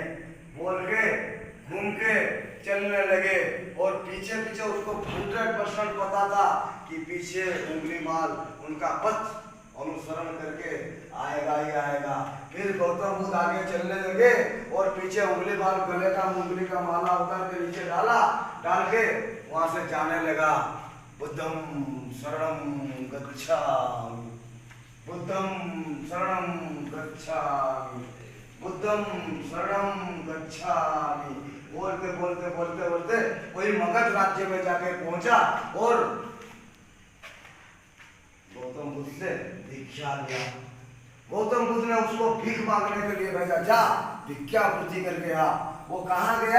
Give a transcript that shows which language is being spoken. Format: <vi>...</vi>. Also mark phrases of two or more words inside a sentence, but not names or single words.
<hi>बोल के घूम के चलने लगे, और पीछे पीछे उसको 100% पता था कि पीछे उंगली माल उनका पथ अनुसरण करके आएगा ही आएगा। फिर गौतम बुद्ध आगे चलने लगे, और पीछे उंगली माल गले का उंगली का माला उतार के नीचे डाला, डाल के वहां से जाने लगा।</hi> <pi>बुद्धम शरणम गच्छामि, बुद्धम शरणम गच्छामि, बुद्धम शरणम गच्छामि।</pi> <hi>बोलते बोलते बोलते बोलते वही मगध राज्य में जाके पहुंचा, और गौतम बुद्ध से भिक्षा लिया। गौतम बुद्ध ने उसको भीख मांगने के लिए भेजा, जा भिक्षापूर्ति करके आ। वो कहाँ गया?</hi>